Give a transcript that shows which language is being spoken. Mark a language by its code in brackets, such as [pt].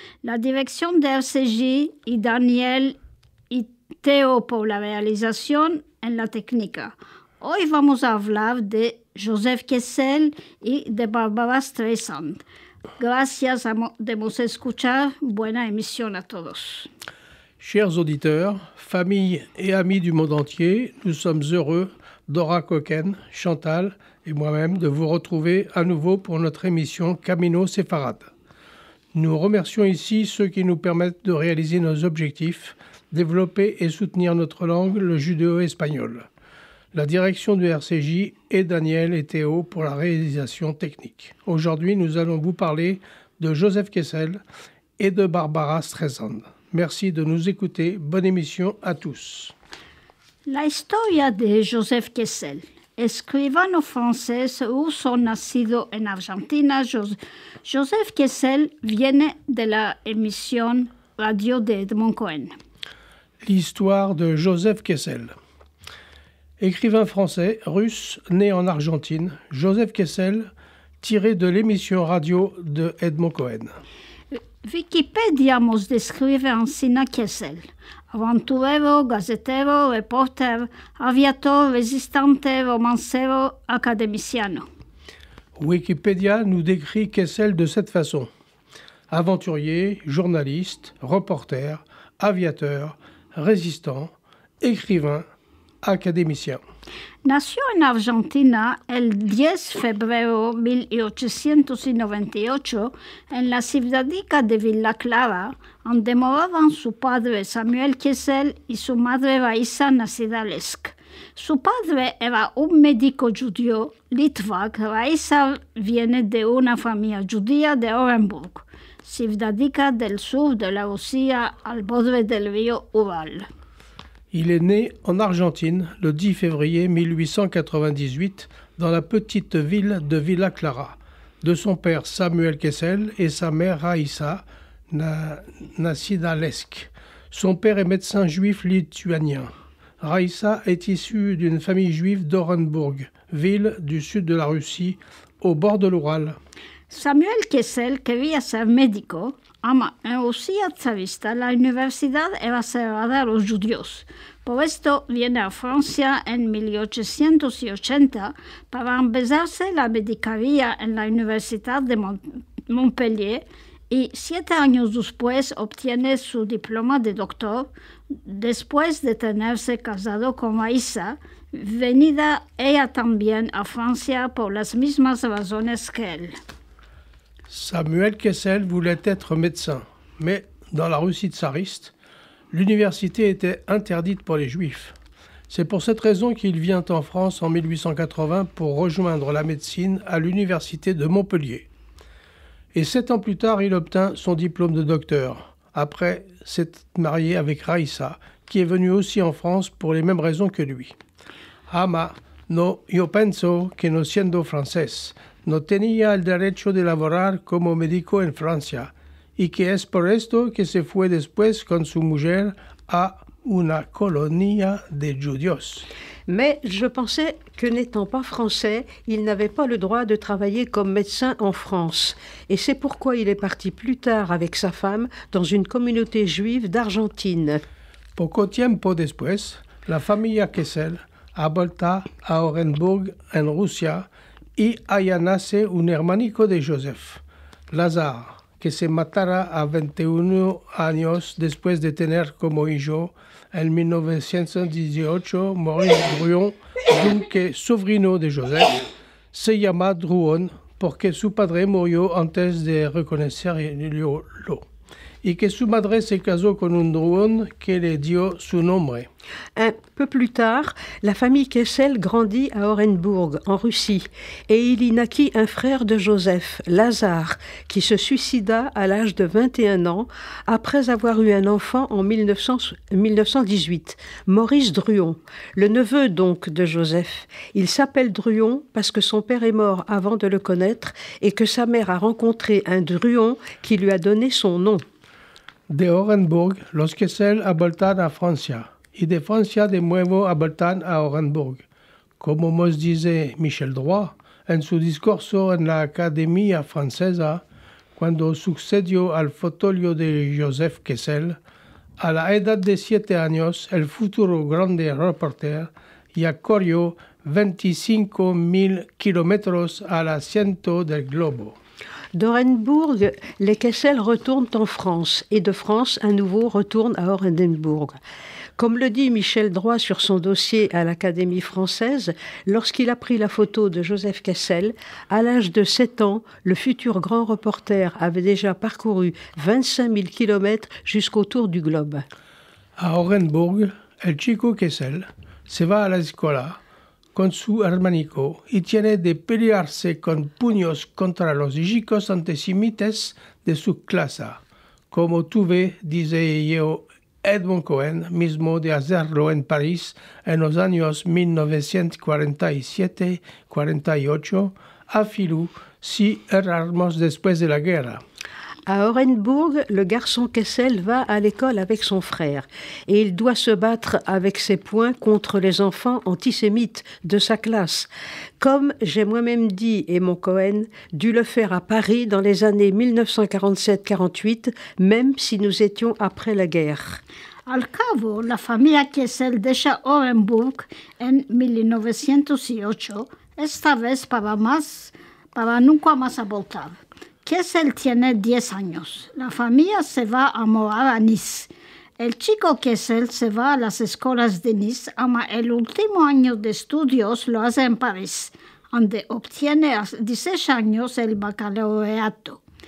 [lad] La dirección de RCJ y Daniel y Teo por la realización en la técnica. Hoy vamos a hablar de Joseph Kessel y de Barbara Streisand. Gracias de nos escuchar. Buena emisión a todos. [fr] Chers auditeurs, familles et amis du monde entier, nous sommes heureux, Dora Coquen, Chantal et moi-même, de vous retrouver à nouveau pour notre émission Camino Sefarad. Nous remercions ici ceux qui nous permettent de réaliser nos objectifs, développer et soutenir notre langue, le judéo-espagnol. La direction du RCJ et Daniel et Théo pour la réalisation technique. Aujourd'hui, nous allons vous parler de Joseph Kessel et de Barbara Streisand. Merci de nous écouter. Bonne émission à tous. [lad] La historia de Joseph Kessel, escribano francés ruso nacido en Argentina. Joseph Kessel viene de la émission radio de Edmond Cohen. [fr] L'histoire de Joseph Kessel. Écrivain français, russe, né en Argentine, Joseph Kessel, tiré de l'émission radio de Edmond Cohen. [lad] Wikipedia nos describe Ancina Kessel, aventurero, gazetero, reporter, aviator, resistante, romancero, académiciano. [fr] Wikipédia nous décrit Kessel de cette façon. Aventurier, journaliste, reporter, aviateur, résistant, écrivain, académicien. [lad] Nació en Argentina el 10 de febrero de 1898 en la ciudadica de Villa Clara, donde moraban su padre Samuel Kessel y su madre Raisa, nacida Lesk. Su padre era un médico judío, Litvak. Raisa viene de una familia judía de Orenburg, ciudadica del sur de la Rusia al borde del río Ural. [fr] Il est né en Argentine le 10 février 1898 dans la petite ville de Villa Clara, de son père Samuel Kessel et sa mère Raïssa, nacida Lesk. Son père est médecin juif lituanien. Raïssa est issue d'une famille juive d'Orenburg, ville du sud de la Russie, au bord de l'Ural. [lad] Samuel Kessel quería ser médico. En Rusia zarista la universidad era cerrada a los judíos. Por esto viene a Francia en 1880 para empezarse la medicaría en la Universidad de Montpellier y 7 años después obtiene su diploma de doctor después de tenerse casado con Raisa, venida ella también a Francia por las mismas razones que él. [fr] Samuel Kessel voulait être médecin, mais dans la Russie tsariste, l'université était interdite pour les juifs. C'est pour cette raison qu'il vient en France en 1880 pour rejoindre la médecine à l'université de Montpellier. Et 7 ans plus tard, il obtint son diplôme de docteur, après s'être marié avec Raïssa, qui est venue aussi en France pour les mêmes raisons que lui. [lad] Ama, no, yo penso que no siendo francés, no tenía el derecho de laborar como médico en Francia, y que es por esto que se fue después con su mujer a una colonia de judíos. [fr] Mais je pensais que n'étant pas français, il n'avait pas le droit de travailler comme médecin en France. Et c'est pourquoi il est parti plus tard avec sa femme dans une communauté juive d'Argentine. [lad] Poco tiempo después, la familia Kessel ha vuelto a Orenburg en Rusia y allá nace un hermanico de Joseph, Lazare, que se matara a 21 años después de tener como hijo en 1918 Maurice Druon, dunque sobrino de Joseph, se llama Druon porque su padre murió antes de reconocerlo. y que su madre se casó con un druón que le dio su nombre. [fr] Un peu plus tard, la famille Kessel grandit à Orenbourg, en Russie, et il y naquit un frère de Joseph, Lazare, qui se suicida à l'âge de 21 ans après avoir eu un enfant en 1918, Maurice Druon, le neveu donc de Joseph. Il s'appelle Druon parce que son père est mort avant de le connaître et que sa mère a rencontré un Druon qui lui a donné son nom. [lad] De Orenburg, los Kessel aboltan a Francia, y de Francia de nuevo aboltan a Orenburg. Como nos dice Michel Droit en su discurso en la Academia Francesa, cuando sucedió al fotolio de Joseph Kessel, a la edad de 7 años, el futuro grande reporter ya corrió 25.000 kilómetros al asiento del globo. [fr] D'Orenbourg, les Kessel retournent en France et de France, à nouveau, retournent à Orenbourg. Comme le dit Michel Droit sur son dossier à l'Académie française, lorsqu'il a pris la photo de Joseph Kessel, à l'âge de 7 ans, le futur grand reporter avait déjà parcouru 25 000 kilomètres jusqu'au tour du globe. [lad] A Orenburg, el chico Kessel se va a la escuela con su hermanico y tiene de pelearse con puños contra los chicos antisemitas de su clase, como tuve, dice yo, Edmond Cohen, mismo de hacerlo en París en los años 1947-48, a Filou, si éramos después de la guerra. [fr] À Orenbourg, le garçon Kessel va à l'école avec son frère et il doit se battre avec ses poings contre les enfants antisémites de sa classe. Comme j'ai moi-même dit, Edmond Cohen, dû le faire à Paris dans les années 1947-48, même si nous étions après la guerre. [lad] Al cabo, la familia Kessel deja Orenburg en 1908, esta vez para nunca más voltar. Kessel tiene 10 años. La familia se va a morar a Nice. El chico Kessel se va a las escuelas de Nice, ama el último año de estudios lo hace en París, donde obtiene a 16 años el baccalaureato.